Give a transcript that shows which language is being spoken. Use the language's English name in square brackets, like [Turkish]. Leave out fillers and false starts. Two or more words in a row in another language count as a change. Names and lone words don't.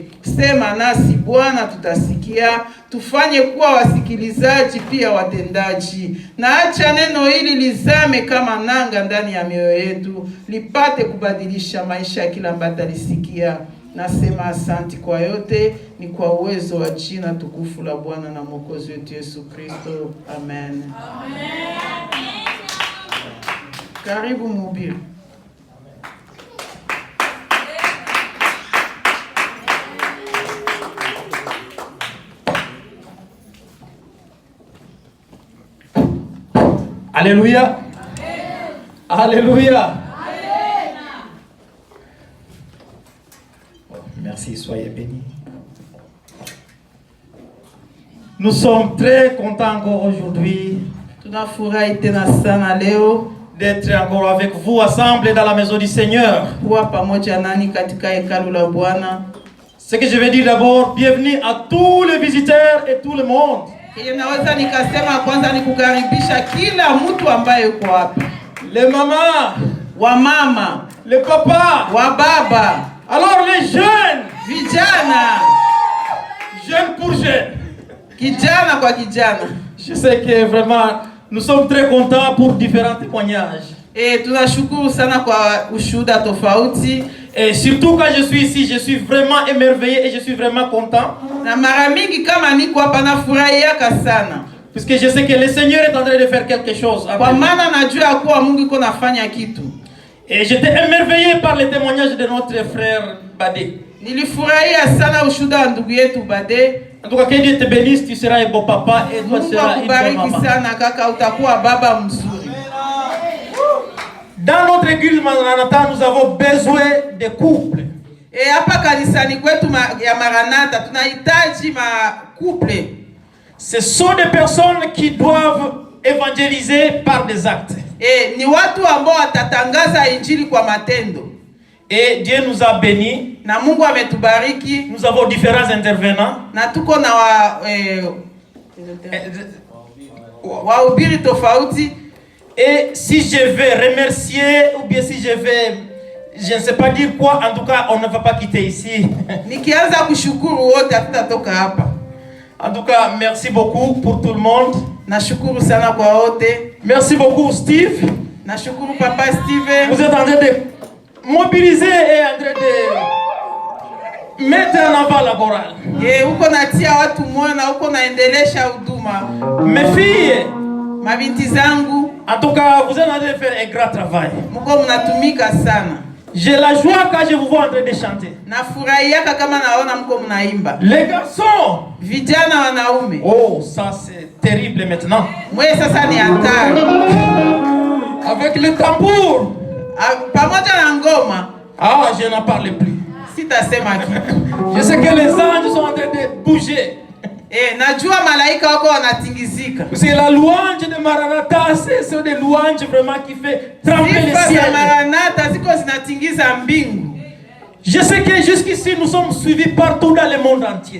[Swahili] Sema nasi Bwana, tutasikia. Tufanye kuwa wasikilizaji pia watendaji, na acha neno hili lizame kama nanga ndani ya mioyo yetu, lipate kubadilisha maisha ya kila ambaye atalisikia. Nasema asanti kwa yote, ni kwa uwezo wa jina tukufu la Bwana na Mwokozi wetu Yesu Kristo. Amen. Karibu mhubiri. [French] Alléluia. Alléluia. Merci, soyez bénis. Nous sommes très contents encore aujourd'hui [Swahili] Tunafurahi tena sana leo [French] d'être encore avec vous assemblés dans la maison du Seigneur. [Swahili] kuwa pamoja nani katika hekalu la Bwana. [French] Ce que je vais dire d'abord, bienvenue à tous les visiteurs et tout le monde. [Swahili] Naweza nikasema kwanza ni kukaribisha kila mtu ambaye yuko hapa. [French] Les mamans, [Swahili] Wa mama, [French] les papas, [Swahili] wa baba, [French] alors les jeunes, [Swahili] vijana, [French] jeunes pour jeunes. [Swahili] kijana kwa kijana. [French] Je sais que vraiment, nous sommes très contents pour différents témoignages. [Swahili] Tunashukuru sana kwa ushuhuda tofauti. [French] Et surtout quand je suis ici, je suis vraiment émerveillé et je suis vraiment content. [Swahili] Na mara mingi kama niko hapa nafurahiaka sana. [French] Puisque je sais que le Seigneur est en train de faire quelque chose. [Swahili] Kwa maana najua kuwa Mungu iko nafanya kitu. [French] Et j'étais émerveillé par le témoignage de notre frère Badé. [Swahili] Nilifurahia sana ushuhuda wa ndugu yetu Bade. [French] En tout cas, que Dieu te bénisse, tu seras un beau papa et toi tu seras une bonne maman. [Swahili] Sana kaka, utakuwa baba mzuri. [French] Dans notre église Maranatha, nous avons besoin de couples. [Swahili] Hapa kanisani kwetu ya Maranatha tunahitaji couple. [French] Ce sont des personnes qui doivent évangéliser par des actes. [Swahili] Ni watu ambao watatangaza injili kwa matendo. [French] Et Dieu nous a bénis. [Swahili] Na Mungu ametubariki. [French] Nous avons différents intervenants. [Swahili] Na tuko na wahubiri tofauti. [French] Et si je vais remercier ou bien si je vais, je ne sais pas dire quoi, en tout cas, on ne va pas quitter ici. [Swahili] Nikianza kushukuru wote hatutatoka hapa. [French] En tout cas, merci beaucoup pour tout le monde. [Swahili] Nashukuru sana kwa wote. [French] Merci beaucoup Steve. [Swahili] Nashukuru papa Steve. [French] Vous êtes en train de mobiliser et en train de mettre en avant la chorale. [Swahili] Uko natia watu moyo na uko naendelesha huduma. [French] Mes filles, [Swahili] mabinti zangu, [French] en tout cas, vous êtes en train de faire un grand travail. [Swahili] Mko mnatumika sana. [French] J'ai la joie quand je vous vois en train de chanter. [Swahili] Nafurahiaka kama naona mko mnaimba. [French] Les garçons, [Swahili] vijana wanaume. [French] Oh, ça c'est terrible maintenant. [Swahili] Mwe sasa ni hatari. [French] Avec le tambour. [Swahili] Pamoja na ngoma. [French] Ah, je n'en parle plus. [Swahili] Sitasema kitu. [French] Je sais que les anges sont en train de bouger. [Swahili] Najua malaika wako wanatingizika. [French] Parce que la louange de Maranatha, c'est des louanges vraiment qui fait trembler le ciel. [Swahili] Maranatha ziko zinatingiza mbingu. [French] Je sais que jusqu'ici nous sommes suivis partout dans le monde entier.